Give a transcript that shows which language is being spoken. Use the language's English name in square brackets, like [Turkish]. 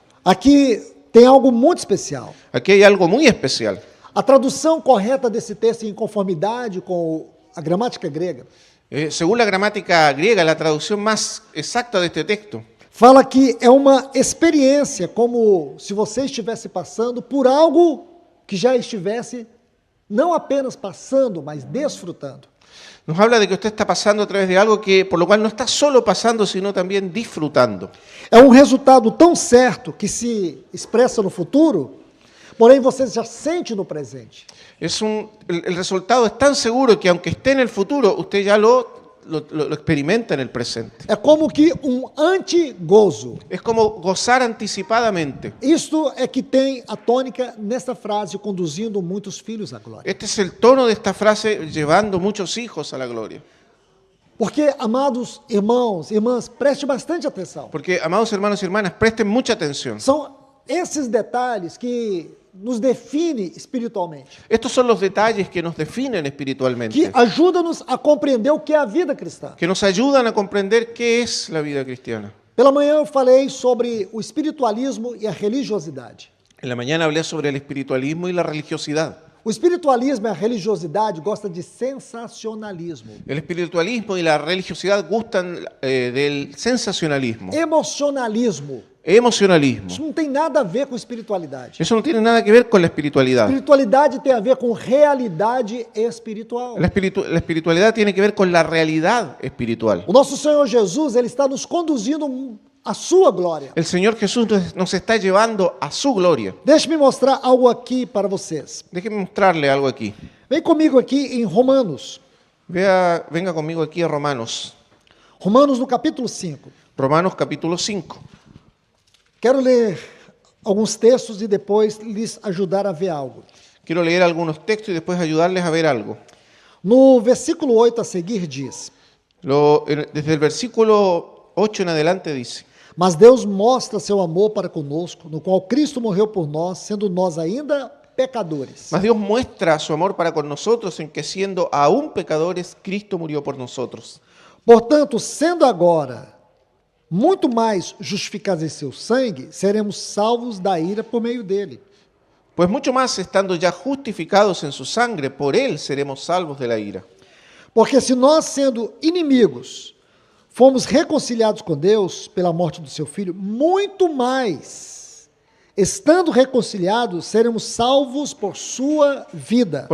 [Portuguese] aqui tem algo muito especial. [Spanish] aquí hay algo muy especial. [Portuguese] A tradução correta desse texto em conformidade com a gramática grega [Spanish] Según la gramática griega, la traducción más exacta de este texto, [Portuguese] fala que é uma experiência, como se você estivesse passando por algo que já estivesse não apenas passando, mas desfrutando. [Spanish] nos habla de que usted está pasando a través de algo que, por lo cual no está solo pasando, sino también disfrutando. [Portuguese] É um resultado tão certo que se expressa no futuro, porém você já sente no presente. [Spanish] El resultado es tan seguro que aunque esté en el futuro, usted ya lo experimenta en el presente. [Portuguese] É como que um antigozo. [Spanish] Es como gozar anticipadamente. [Portuguese] Isto é que tem a tônica nesta frase, conduzindo muitos filhos à glória. [Spanish] Este es el tono de esta frase, llevando muchos hijos a la gloria. [Portuguese] Porque, amados irmãos, irmãs, preste bastante atenção. [Spanish] Porque, amados hermanos y hermanas, presten mucha atención. [Portuguese] São esses detalhes que nos definem espiritualmente, [Spanish] Estos son los detalles que nos definen que espiritualmente, [Portuguese] ajudam-nos a compreender o que é a vida cristã. [Spanish] que nos ayudan a comprender qué es la vida cristiana. [Portuguese] Pela manhã eu falei sobre o espiritualismo e a religiosidade. [Spanish] En la mañana hablé sobre el espiritualismo y la religiosidad. [Portuguese] O espiritualismo e a religiosidade gostam de sensacionalismo, [Spanish] El espiritualismo y la religiosidad gustan del sensacionalismo, [Portuguese] emocionalismo. [Spanish] emocionalismo. [Portuguese] Isso não tem nada a ver com espiritualidade. [Spanish] Eso no tiene nada que ver con la espiritualidad. [Portuguese] Espiritualidade tem a ver com realidade espiritual. [Spanish] La espiritualidad tiene que ver con la realidad espiritual. [Portuguese] O nosso Senhor Jesus, ele está nos conduzindo à sua glória. [Spanish] El Señor Jesús nos está llevando a su gloria. [Portuguese] Deixe-me mostrar algo aqui para vocês. [Spanish] Déjeme mostrarle algo aquí. [Portuguese] Vem comigo aqui em Romanos. [Spanish] Venga conmigo aquí a Romanos. [Portuguese] Romanos no capítulo 5. [Spanish] Romanos capítulo 5. [Portuguese] Quero ler alguns textos e depois lhes ajudar a ver algo. [Spanish] Quiero leer algunos textos y después ayudarles a ver algo. [Portuguese] No versículo 8 a seguir diz: [Spanish] Desde el versículo 8 en adelante dice: [Portuguese] Mas Deus mostra seu amor para conosco, no qual Cristo morreu por nós, sendo nós ainda pecadores. [Spanish] Mas Dios muestra su amor para con nosotros en que siendo aún pecadores, Cristo murió por nosotros. [Portuguese] Portanto, sendo agora muito mais justificados em seu sangue, seremos salvos da ira por meio dele. [Spanish] Pues mucho más estando ya justificados en su sangre, por él seremos salvos de la ira. [Portuguese] Porque se nós, sendo inimigos, fomos reconciliados com Deus pela morte do seu Filho, muito mais, estando reconciliados, seremos salvos por sua vida.